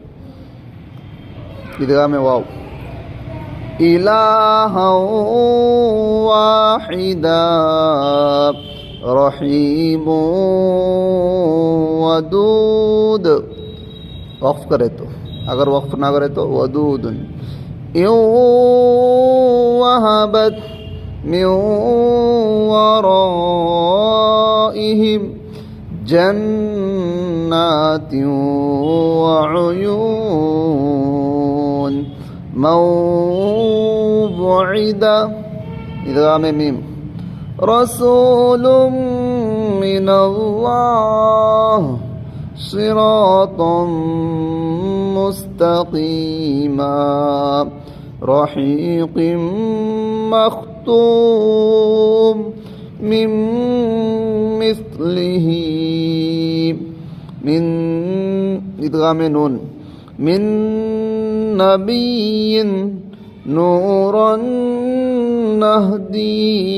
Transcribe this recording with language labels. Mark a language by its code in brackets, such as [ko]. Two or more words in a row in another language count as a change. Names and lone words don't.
[ur] ادغامِ واو [ar] إلها واحدا رحيم ودود. [ur] وقف کرے تو، اگر وقف نہ کرے تو ودود. [ar] إن وهبت من ورائهم جنات وعيون موعدا. [ur] ادغامِ میم [ar] رسول من الله صراطا مستقيما رحيق مختوم من مثله من إدغام نون من نبي نورا نهدي